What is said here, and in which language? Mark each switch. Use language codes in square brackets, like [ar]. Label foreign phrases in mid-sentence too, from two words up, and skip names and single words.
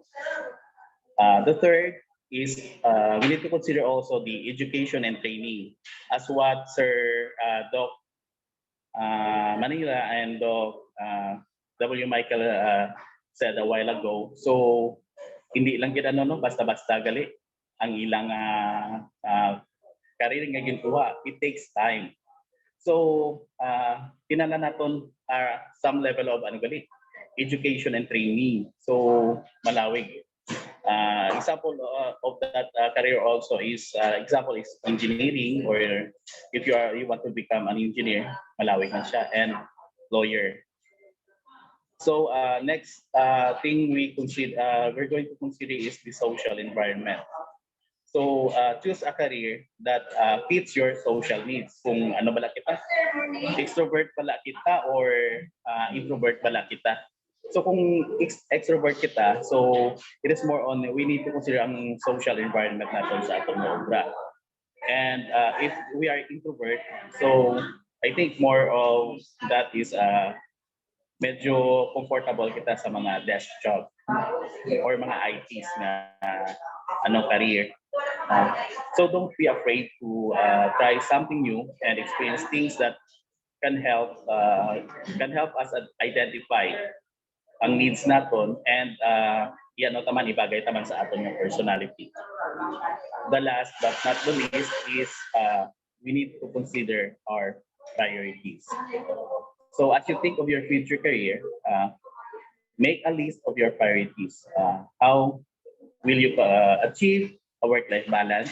[en] The third is we need to consider also the education and training, as what Sir Doc Manila and Doc W. Michael said a while ago. [hil] So hindi lang gid no basta-basta gali ang ilang career nga ginkuha. [en] It takes time. So [hil] kinahanglan naton [en] some level of education and training. [hil] So malawig. [en] Example of that career also is example is engineering, or if you want to become an engineer, [hil] malawig na siya, [en] and lawyer. So next thing we're going to consider is the social environment. So choose a career that fits your social needs. [hil] Kung ano bala kita, extrovert pala kita or introvert pala kita. So kung extrovert kita, [en] so it is more on we need to consider ang social environment [hil] natin sa atong obra. [en] And if we are introvert, so I think more of that is medyo comfortable kita sa mga desk job or mga ITs na career. So don't be afraid to try something new and experience things that can help us identify ang needs naton and [hil] taman ibagay taman sa aton yung [en] personality. The last but not the least is we need to consider our priorities. So as you think of your future career, make a list of your priorities. How will you achieve a work-life balance?